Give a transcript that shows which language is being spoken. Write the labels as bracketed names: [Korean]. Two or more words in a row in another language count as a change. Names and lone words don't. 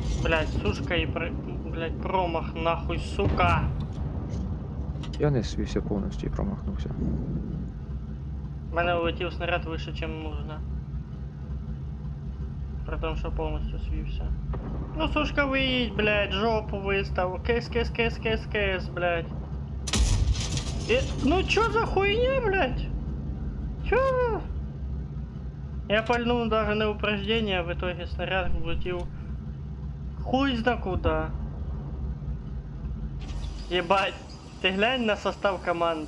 [Russian] Блять, сушка и, блять, промах, нахуй, сука. [Ukrainian] Я не свівся повністю і промахнувся. У мене улетів снаряд вище, чим нужно. При тому, що повністю свівся. Ну, сушка, виїдь, блядь, жопу вистав. [Russian] Кис, блядь. Ну чё за хуйня, блядь? Чё? Я пальнул даже на упреждение, а в итоге снаряд влетел хуй зна куда. Ебать, ты глянь на состав команды.